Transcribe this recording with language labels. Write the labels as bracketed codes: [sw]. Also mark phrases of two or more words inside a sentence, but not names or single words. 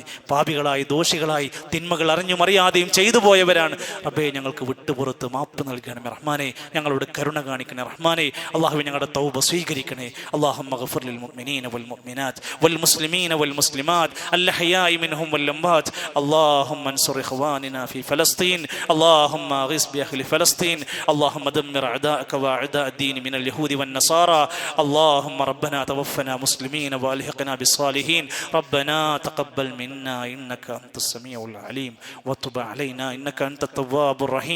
[ml] പാപികളായി ദോഷികളായി തിന്മകൾ അറിഞ്ഞും അറിയാതെയും ചെയ്തു പോയവരാണ് റബ്ബേ. ഞങ്ങൾക്ക് വിട്ടുപുറത്ത് മാപ്പ് നൽകണമേ റഹ്മാനെ. ഞങ്ങളോട് കരുണ കാണിക്കണേ റഹ്മാനെ. അല്ലാഹുവേ ഞങ്ങളുടെ തൗബ സ്വീകരിക്കണേ. [ar] اللهم اغفر للمؤمنين والمؤمنات والمسلمين والمسلمات الأحياء منهم والأموات. اللهم انصر إخواننا في فلسطين. اللهم اغث بأهل فلسطين. اللهم دمر أعداءك وأعداء الدين من اليهود والنصارى. اللهم ربنا توفنا مسلمين والحقنا بالصالحين. ربنا تقبل منا إنك أنت السميع العليم وتب علينا إنك أنت التواب الرحيم.